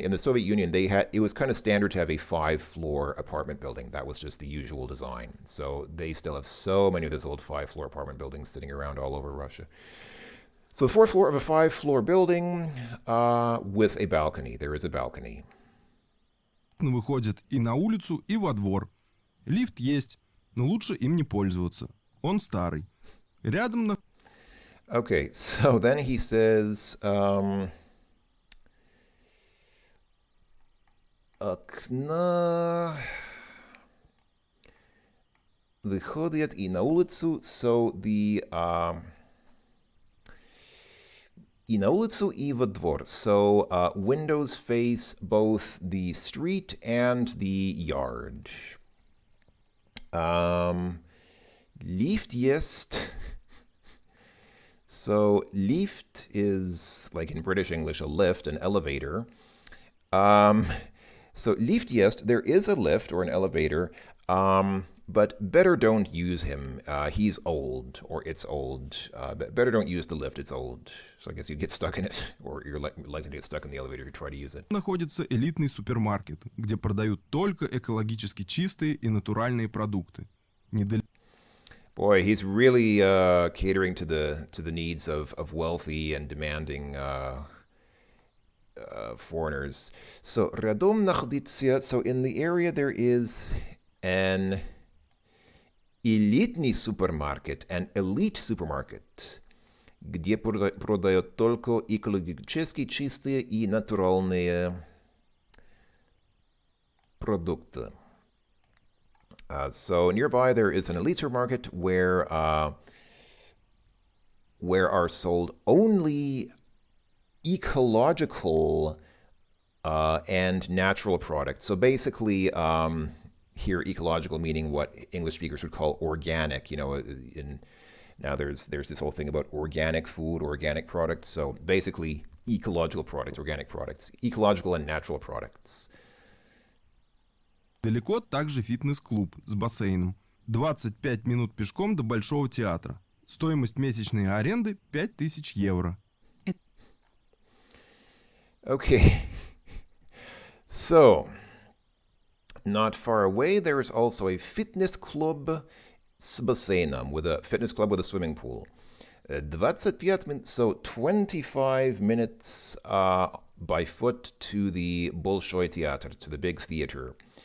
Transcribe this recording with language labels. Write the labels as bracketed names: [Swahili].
[English] In the Soviet Union, it was kind of standard to have a 5-floor apartment building. That was just the usual design. So they still have so many of those old 5-floor apartment buildings sitting around all over Russia. So the 4th floor of a 5-floor building with a balcony. There is a balcony. [Russian] Выходит и на улицу, и во двор. Лифт есть, но лучше им не пользоваться. Он старый. Рядом на... [English] Okay, so then he says, [Russian] окна выходят и на улицу, [English] so the... [Russian] И на улицу, и во двор. [English] So windows face both the street and the yard. Lift есть. So lift is, like in British English, a lift, an elevator. So lift есть, there is a lift or an elevator but better don't use him. He's old, or it's old. Better don't use the lift, it's old. So I guess you'd get stuck in it, or you're likely to get stuck in the elevator if you try to use it. [Russian] Находится элитный супермаркет, где продают только экологически чистые и натуральные продукты. Недалеко [English] Boy, he's really catering to the needs of wealthy and demanding foreigners. [Russian] So, рядом находится, [English] so in the area there is an [Russian] элитный супермаркет, [English] an elite supermarket, [Russian] где продают только экологически чистые и натуральные продукты. [English] So nearby there is an elite supermarket where are sold only ecological and natural products. So basically, here ecological meaning what English speakers would call organic. You know, now there's this whole thing about organic food, organic products. So basically, ecological products, organic products, ecological and natural products. [Russian] также фитнес-клуб с бассейном. 25 минут пешком до Большого театра. Стоимость месячной аренды 5000 евро. [English] Okay. So, not far away, there is also a fitness club [Russian] с бассейном, [English] with a fitness club with a swimming pool. 25 minutes, so 25 minutes by foot to the Большой театр, to the big theater.